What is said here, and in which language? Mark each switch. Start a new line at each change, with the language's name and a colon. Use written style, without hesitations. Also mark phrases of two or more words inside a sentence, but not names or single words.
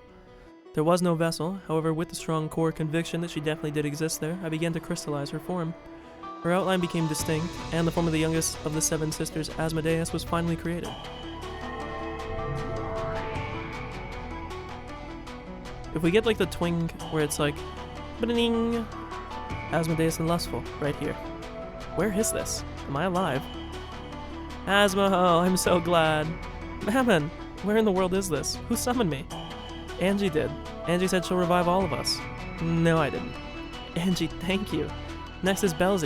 English: There was no vessel, however, with the strong core conviction that she definitely did exist there, I began to crystallize her form. Her outline became distinct, and the form of the youngest of the 7 sisters, Asmodeus, was finally created. If we get like the twing where it's like, ba-ding, Asmodeus the Lustful, right here. Where is this? Am I alive? Asma, oh, I'm so glad. Mammon, where in the world is this? Who summoned me? Angie did. Angie said she'll revive all of us. No, I didn't. Angie, thank you. Next is Belzy.